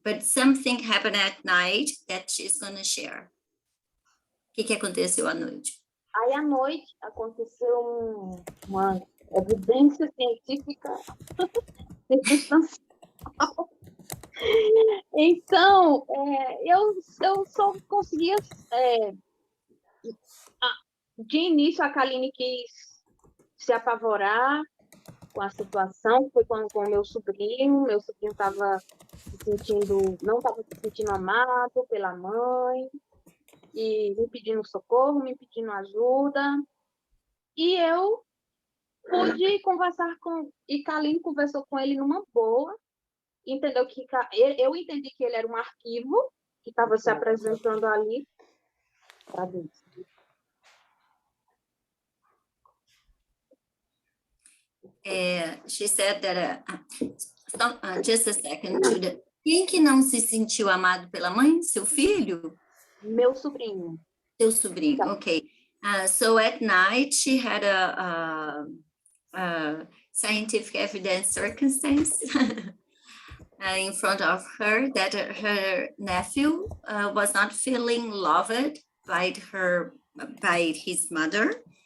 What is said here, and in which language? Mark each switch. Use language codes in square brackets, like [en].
[en] But something happened at night that she's going to share. [pt] O que aconteceu à noite? Aí, à noite, aconteceu uma evidência científica circunstancial Então, eu só conseguia... de início, a Kaline quis se apavorar com a situação, foi com o meu sobrinho estava não estava se sentindo amado pela mãe, e me pedindo socorro, me pedindo ajuda, e eu pude conversar e Kaline conversou com ele numa boa, entendeu que eu entendi que ele era um arquivo que estava se apresentando ali para Deus. [en] She said that, just a second, Judith. [pt] Quem que não se sentiu amado pela mãe? Seu filho? Meu sobrinho. Seu sobrinho, okay. [en] So at night, she had a scientific evidence circumstance in front of her that her nephew was not feeling loved by his mother.